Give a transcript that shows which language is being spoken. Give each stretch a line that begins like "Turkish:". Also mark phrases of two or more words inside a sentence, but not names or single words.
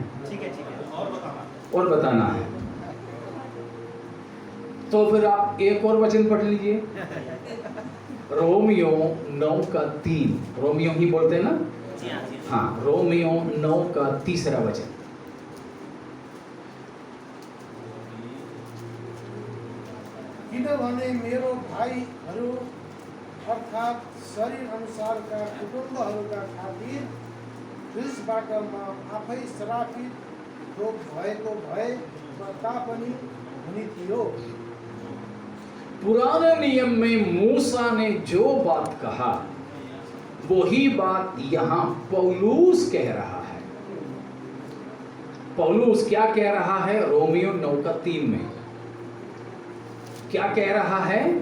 Hindi: ठीक है, ठीक है। और बताना है। तो फिर आप एक और वचन पढ़ लीजिए, रोमियो 9:3। रोमियो ही बोलते हैं ना? जी हाँ, जी हाँ। हाँ, रोमियो 9:3 वचन।
Nepali: किनभने मेरो भाइहरू अर्थात् शरीर अनुसारका कुटुम्बहरूका खातिर क्रिसबाट म आफै श्रापित रोग भएको भए तापनि हुने थियो।
Hindi: पुराने नियम में मूसा ने जो बात कहा वही बात यहाँ पौलुस कह रहा है। पौलुस क्या कह रहा है? रोमियो 9:3 में क्या कह रहा है?